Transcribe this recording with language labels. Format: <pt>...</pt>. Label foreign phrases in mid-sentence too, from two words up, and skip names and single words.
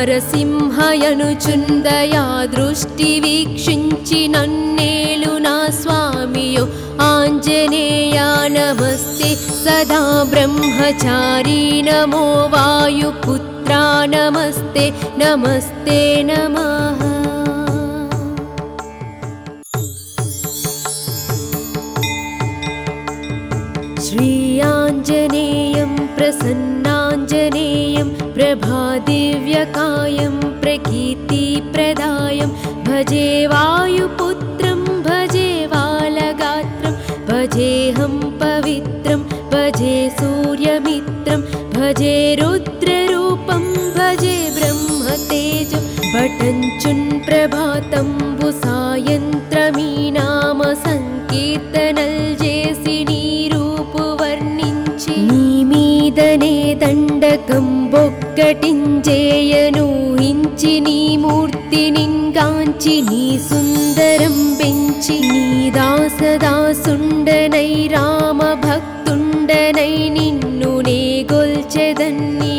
<te>నరసింహయనుచుందయా దృష్టి వీక్షించి నన్నేలు నా స్వామియో ఆంజనేయా నమస్తే సదా బ్రహ్మచారీ నమో వాయుపుత్రా నమస్తే నమస్తే నమః</te> <sa>श्रीयाञ्जनेयं प्रसन्नाञ्जनेयं प्रभादिव्यकायं प्रकीर्तिप्रदायं भजे वायुपुत्रं भजे बालगात्रं भजेऽहं पवित्रं भजे सूर्यमित्रं भजे रुद्ररूपं भजे ब्रह्मतेजं</sa> <te>భటంచున్ ప్రభాతంబు సాయంత్రమీ నామ సంకీర్తనల జేసి నీ మీదనే దండకం బొక్కటించేయనూహించి నీ మూర్తి నిన్గాంచి నీ సుందరం పెంచి నీ దాసదాసుండనై రామ భక్తుండనై నిన్ను నే గొల్చెదన్ని</te>